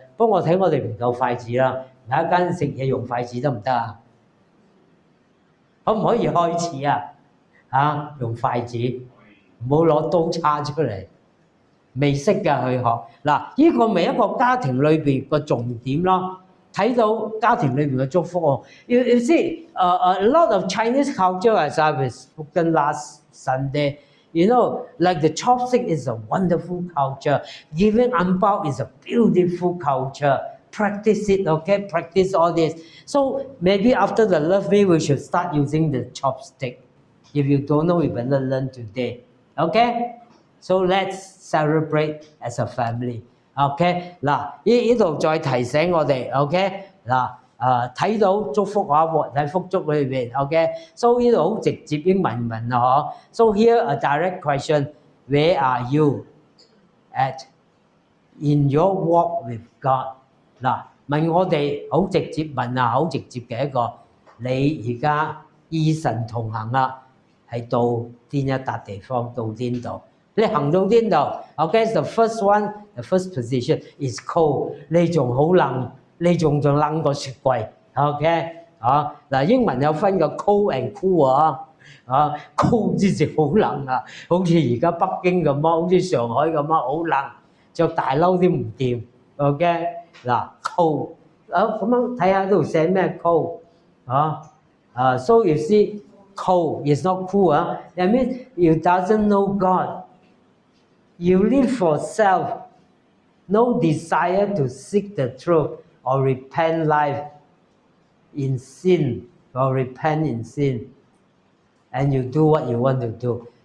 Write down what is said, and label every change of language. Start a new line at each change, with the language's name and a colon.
Cantonese: 不過我睇我哋唔夠筷子啦，有一間食嘢用筷子得唔得啊？可唔可以開始用筷子，唔好攞刀叉出嚟，未識㗎去學。嗱，呢個咪一個家庭裏邊個重點咯。睇到家庭裏邊嘅祝福喎。
English: You see, a lot of Chinese culture, as I was spoken last Sunday, you know, like the chopstick is a wonderful culture. Giving angbao is a beautiful culture. Practice it, okay? Practice all this. So maybe after the love meal, we should start using the chopstick. If you don't know, you better learn today. Okay? So let's celebrate as a family.
Cantonese: OK， 嗱，呢度再提醒我哋 ，OK， 嗱，睇到祝福活喺福祝裏邊 ，OK，so 呢度好直接英文問啊，嗬 ，
English: so here a direct question，where are you at in your walk with God？
Cantonese: 嗱，問我哋好直接問好直接嘅一個，你而家與神同行啦，係到邊一笪地方，到邊度？你行到邊度
English: ？OK， the first one, the first position is cold。
Cantonese: 你仲好冷，你仲冷過雪櫃。OK，嗱，英文有分個 cold and cool cold 之前好冷好似而家北京咁好似上海咁好冷，着大褸都唔掂。
English: OK，嗱 cold，
Cantonese: 咁樣睇下呢度寫咩
English: cold so you see cold is not cool that means you doesn't know God。You live for self, no desire to seek the truth or repent life in sin or repent in sin, and you do what you want to do.